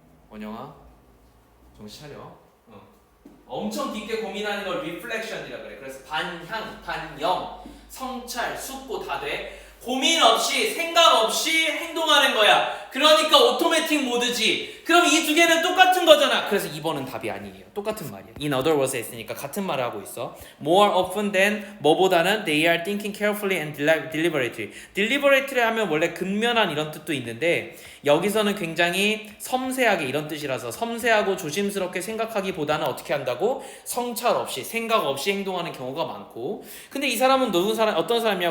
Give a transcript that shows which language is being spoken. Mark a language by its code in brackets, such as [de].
[ko] 원영아, 정신 차려. 엄청 깊게 고민하는 걸 reflection이라 그래. 그래서 반향, 반영, 성찰, 숙고 다 돼. 고민 없이 생각 없이 행동하는 거야. 그러니까 오토매틱 모드지. 그럼 이 두 개는 똑같은 거잖아. 그래서 2번은 답이 아니에요. 똑같은 말이야. [en] In other words [ko] 했으니까 같은 말을 하고 있어. [en] More often than [ko] 뭐보다는 [en] they are thinking carefully and deliberately. [ko] deliberately 하면 원래 근면한 이런 뜻도 있는데 여기서는 굉장히 섬세하게 이런 뜻이라서 섬세하고 조심스럽게 생각하기보다는 어떻게 한다고? 성찰 없이 생각 없이 행동하는 경우가 많고. 근데 이 사람은 어떤 사람이야?